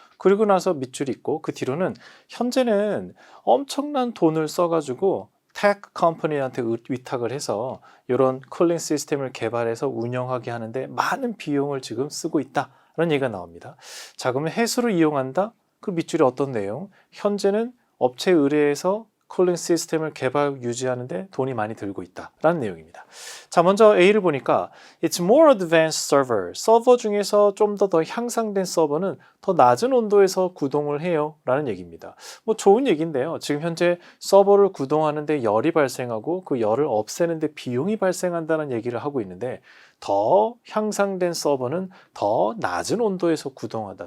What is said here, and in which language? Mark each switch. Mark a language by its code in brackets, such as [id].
[ko] 그리고 나서 밑줄이 있고 그 뒤로는 현재는 엄청난 돈을 써가지고 테크 컴퍼니한테 위탁을 해서 이런 쿨링 시스템을 개발해서 운영하게 하는데 많은 비용을 지금 쓰고 있다라는 얘기가 나옵니다. 자, 그러면 해수를 이용한다? 그 밑줄이 어떤 내용? 현재는 업체 의뢰해서 쿨링 시스템을 개발 유지하는데 돈이 많이 들고 있다라는 내용입니다. 자, 먼저 A를 보니까 [en] It's more advanced server. [ko] 서버 중에서 좀 더 향상된 서버는 더 낮은 온도에서 구동을 해요 라는 얘기입니다. 좋은 얘기인데요. 지금 현재 서버를 구동하는데 열이 발생하고 그 열을 없애는데 비용이 발생한다는 얘기를 하고 있는데 더 향상된 서버는 더 낮은 온도에서 구동하다.